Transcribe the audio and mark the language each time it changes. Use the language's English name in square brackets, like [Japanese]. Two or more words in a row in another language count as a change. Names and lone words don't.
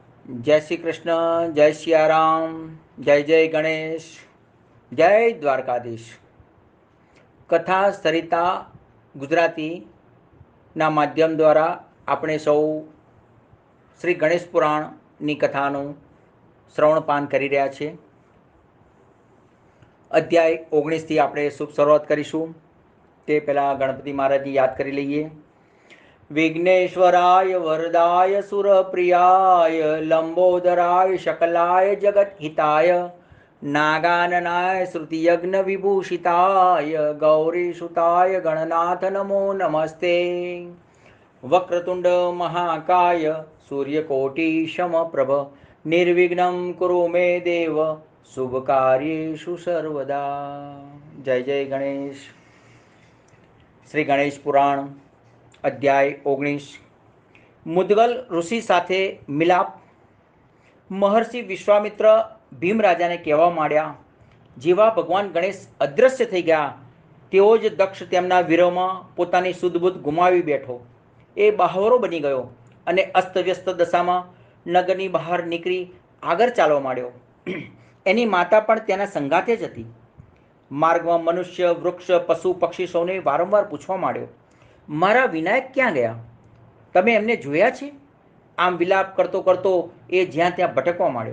[Hindi] जय श्री कृष्ण, जय सियाराम, जय जय गणेश, जय દ્વારકાધીશ। [Gujarati] કથા સરિતા ગુજરાતીના માધ્યમ દ્વારા આપણે સૌ શ્રી ગણેશ પુરાણની કથાનું શ્રવણપાન કરી રહ્યા છીએ। અધ્યાય 19થી આપણે શુભ શરૂઆત કરીશું। તે પહેલાં ગણપતિ મહારાજની યાદ કરી લઈએ। [Sanskrit] विघ्नेश्वराय वरदाय सुरप्रियाय लंबोदराय शकलाय जगत्हिताय नागाननाय श्रुतियज्ञ विभूषिताय गौरीसुताय गणनाथ नमो नमस्ते। वक्रतुंड महाकाय सूर्यकोटि समप्रभ निर्विघ्नं कुरु मे देव शुभ कार्येषु सर्वदा। [Gujarati] જય જય ગણેશ। શ્રી ગણેશ પુરાણ અધ્યાય 19। મુદ્ગલ ઋષિ સાથે મિલાપ। મહર્ષિ વિશ્વામિત્ર ભીમ રાજાને કહેવા માંડ્યા, જેવા ભગવાન ગણેશ અદૃશ્ય થઈ ગયા તેવો જ દક્ષ તેમના વિરહમાં પોતાની સુધબુધ ગુમાવી બેઠો। એ બાવરો બની ગયો અને અસ્તવ્યસ્ત દશામાં નગરની બહાર નીકળી આગળ ચાલવા માંડ્યો। એની માતા પણ તેના સંગાથે જ હતી। માર્ગમાં મનુષ્ય, વૃક્ષ, પશુ, પક્ષી સૌને વારંવાર પૂછવા માંડ્યો, મારા વિનાયક ક્યાં ગયા? તમે એમને જોયા છે? આમ વિલાપ કરતો કરતો એ જ્યાં ત્યાં ભટકવા માંડ્યો।